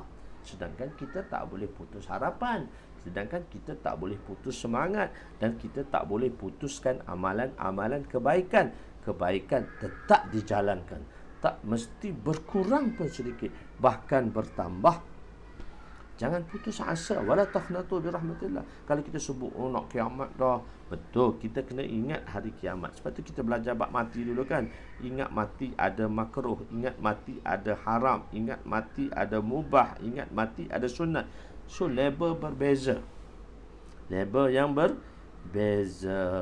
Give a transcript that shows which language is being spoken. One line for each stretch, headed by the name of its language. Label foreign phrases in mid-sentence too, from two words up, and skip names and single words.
Malay: Sedangkan kita tak boleh putus harapan. Sedangkan kita tak boleh putus semangat. Dan kita tak boleh putuskan amalan-amalan kebaikan. Kebaikan tetap dijalankan. Tak mesti berkurang pun sedikit, bahkan bertambah. Jangan putus asa.
Arabic: ولا تقنطوا برحمة الله.
Malay: Kalau kita sebut nak kiamat dah, betul, kita kena ingat hari kiamat. Sebab tu kita belajar bab mati dulu kan. Ingat mati ada makruh, ingat mati ada haram, ingat mati ada mubah, ingat mati ada sunat. So level berbeza. Level yang berbeza.